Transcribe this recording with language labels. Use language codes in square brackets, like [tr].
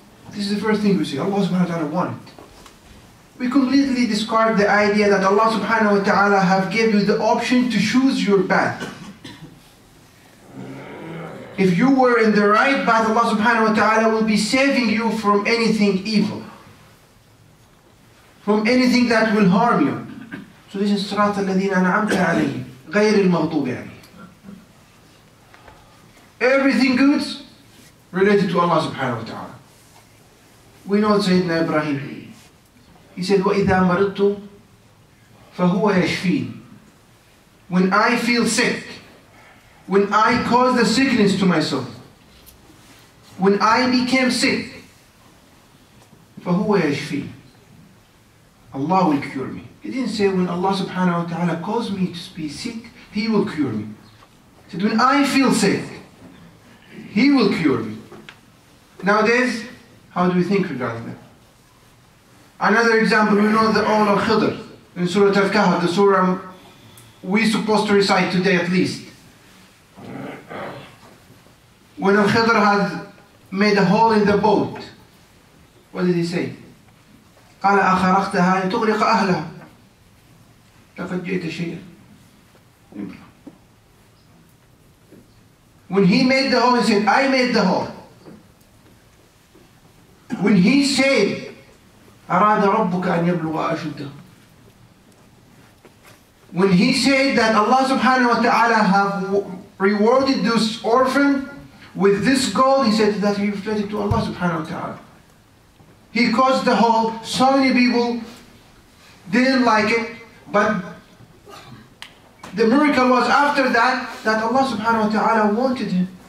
[en] This is the first thing we say, Allah subhanahu wa ta'ala won it. We completely discard the idea that Allah subhanahu wa ta'ala have given you the option to choose your path. If you were in the right path, Allah subhanahu wa ta'ala will be saving you from anything evil, from anything that will harm you. So this is [ar] صراط الذين أنعمت عليهم غير المغضوب عليهم. [en] Everything good related to Allah subhanahu wa ta'ala. We know Sayyidina Ibrahim. He said, [ar] وَإِذَا مَرِضْتُ فَهُوَ يَشْفِينِ. [en] When I feel sick, when I cause the sickness to myself, when I became sick, [ar] فَهُوَ يَشْفِينِ. [en] Allah will cure me. He didn't say when Allah subhanahu wa ta'ala caused me to be sick, He will cure me. He said when I feel sick, He will cure me. Nowadays, how do we think regarding that? Another example, we know the owl of Khidr in Surah Al-Kahf, the surah we're supposed to recite today at least. When Al-Khidr had made a hole in the boat, what did he say? [ar] قال أخرقتها لتغرق أهلها لقد جئت شيئا. [en] When he made the hole, he said, I made the hole. When he said, [ar] أراد ربك أن يبلغ أشده. [en] When he said that Allah subhanahu wa ta'ala have rewarded this orphan with this gold, he said that he reflected to Allah subhanahu wa ta'ala. He caused the hole. So many people didn't like it, but the miracle was after that Allah subhanahu wa ta'ala wanted him.